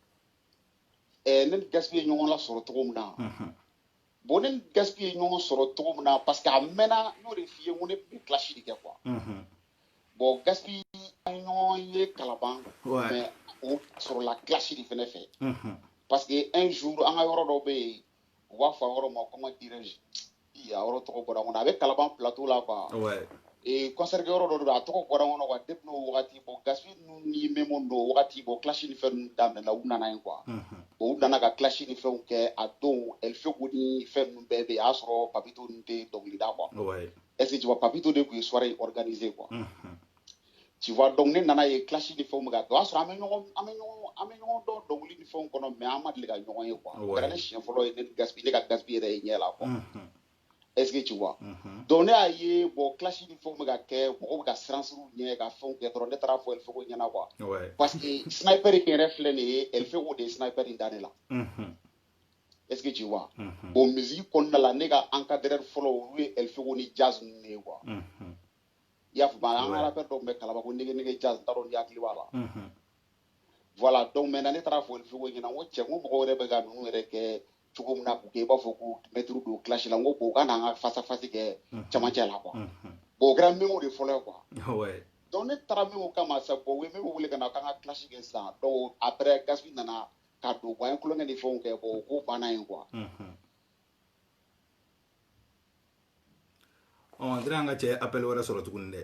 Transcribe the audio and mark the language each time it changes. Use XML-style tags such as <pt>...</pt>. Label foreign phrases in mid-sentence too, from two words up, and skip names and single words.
<bm>ne ni Gaspi ye ɲɔgɔn lasɔrɔ cogo min na bon ne ni Gaspi ye ɲɔgɔn sɔrɔ cogo min na</bm> <fr>parce que</fr> <bm>a mɛnna n'o de f'i ye n ko ne tun bɛ clash de kɛ quoi bon Gaspi an ɲɔgɔn ye Kalaban mais o sɔrɔla clash de fɛnɛ fɛ</bm> <fr>parce que un jour</fr> <bm>an ka yɔrɔ dɔ bɛ yen u b'a fɔ a yɔrɔ ma</bm> <fr>comment dirais-je</fr> <bm>a yɔrɔ tɔgɔ bɔra n kɔnɔ a bɛ Kalaban plateau la quoi concert kɛ yɔrɔ dɔ don a tɔgɔ bɔra n kɔnɔ quoi depuis n'o wagati bon Gaspi ninnu ni Memo n'o wagati bon clash ni fɛn ninnu daminɛna u nana yen quoi bon u nana ka clash ni fɛnw kɛ a don Elfego ni fɛn ninnu bɛɛ bɛ yen a y'a sɔrɔ Papito ninnu tɛ dɔnkili da quoi</bm> <fr>est-ce que tu vois</fr> <bm>Papito de tun ye</bm> <fr>soirée organisée quoi tu vois donc</fr> <bm>ne nana ye clash ni fɛnw bɛ ka kɛ o y'a sɔrɔ an bɛ ɲɔgɔn dɔn dɔnkili ni fɛnw kɔnɔ mais an ma deli ka ɲɔgɔn ye quoi o kɛra ne siɲɛ fɔlɔ ye ne ka Gaspi yɛrɛ ye ɲɛ la</bm> <fr>quoi est-ce que tu vois donc</fr> <bm>ne y'a ye bon clash ni fɛnw bɛ ka kɛ mɔgɔw bɛ ka siran sir'u ɲɛ ka fɛnw kɛ dɔrɔn ne taara fɔ Elfego ɲɛna quoi parce que sniper in yɛrɛ filɛ nin ye Elfego de ye sniper in da ne la</bm> <fr>est-ce que tu vois</fr> <bm>bon musique kɔnɔna la ne ka encadreur fɔlɔ olu ye Elfego ni Jazz ninnu ye quoi i y'a faamu an ka rappeur dɔ tun bɛ Kalaban ko nege Jazz n t'a dɔn n'i hakili b'a la voilà donc maintenant ne taara fɔ Elfego ɲɛna n ko cɛ n ko mɔgɔw yɛrɛ bɛ ka ninnu yɛrɛ kɛ cogo min na k'u kɛ i b'a fɔ ko mɛtiri don clash la n ko bon u ka n'an ka</bm> <fr>face à face</fr> <bm>kɛ camancɛ la quoi bon o kɛra Memo de fɔlɔ ye quoi donc ne taara Memo kama sa bon u ye Memo wele ka na k'an ka clash kɛ sisan</bm> <fr>donc après</fr> <bm>Gaspi nana ka don bon an ye kulonkɛ ni fɛnw kɛ bon o ko banna yen quoi n tɛna an ka cɛ appel wɛrɛ sɔrɔ tuguni dɛ</bm>